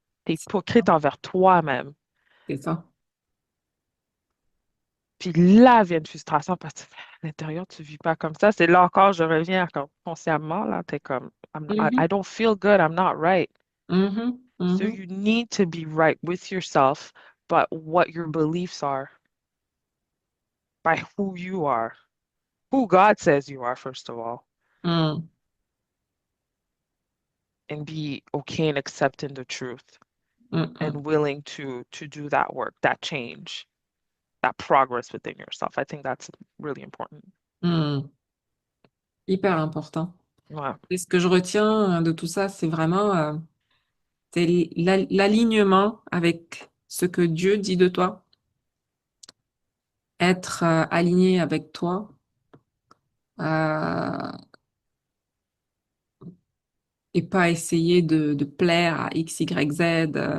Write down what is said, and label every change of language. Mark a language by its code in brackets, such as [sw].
[fr] T'es hypocrite envers toi-même. c'est ça. Puis là vient une frustration parce que à l'intérieur, tu vis pas comme ça. C'est là encore, je reviens encore consciemment, là, t'es comme, [en] I Mhm, don't feel good, I'm not right. mhm, So mhm, you need to be right with yourself, but what your beliefs are, by who you are, who God says you are, first of all, mm, and be okay and accepting the truth mm, mm, and willing to do that work, that change, that progress within yourself. I think that's really important. [fr] mm. Hyper important. Ouais, Et ce que je retiens de tout ça, c'est vraiment c'est l'alignement avec ce que Dieu dit de toi, être aligné avec toi, euh, et pas essayer de plaire à X, Y, Z.